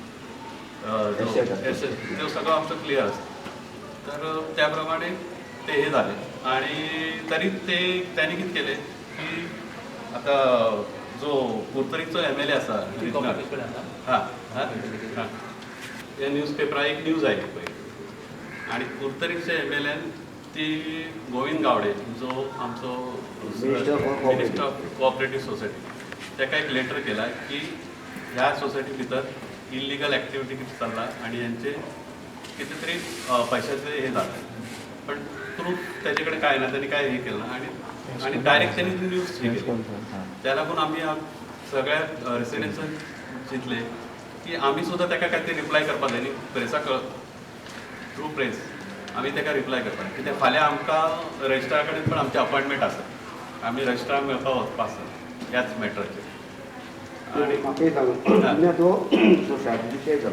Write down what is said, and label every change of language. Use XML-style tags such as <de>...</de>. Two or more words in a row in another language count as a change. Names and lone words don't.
<kok>तो सगळो आमचो क्लियर आसा तर त्या प्रमाणे ते हे झाले आणि तरी त्यांनी कितें केलें की आतां जो कुर्तरीचो MLA आसा हां हां त्या न्यूजपेपरार एक न्यूज आयली पळय आनी कुर्तरीच्या MLAन ती गोविंद गावडे जो आमचो</kok> <en>Minister for Cooperative. minister of cooperative society</en> <kok>ताका एक लेटर केला की ह्या सोसायटी भितर</kok> <en>illegal activity</en> <kok>किती चालला आणि यांचे कितीतरी</kok> <mr>पैशाचे हे झालं पण प्रूफ त्याच्याकडे काय ना त्यांनी काय हे केलं आणि डायरेक्ट त्यांनी न्यूज हे केली त्याला पण</mr> <kok>आम्ही सगळ्या रेसिडेन्सन चिंतले की आम्ही सुद्धा ताका काय ते रिप्लाय करपा जाय न्ही प्रेसाक</kok> <en>through press</en> <kok>आम्ही ताका रिप्लाय करता कित्याक फाल्यां आमकां रजिस्ट्रारा कडेन पण आमची अपॉयंटमेंट आसा आमी रजिस्ट्राराक मेळपाक वचपा आसा ह्याच मॅटराचेर आणि म्हाका एक सांग तुमी तो सोसायटी विशय जालो</kok>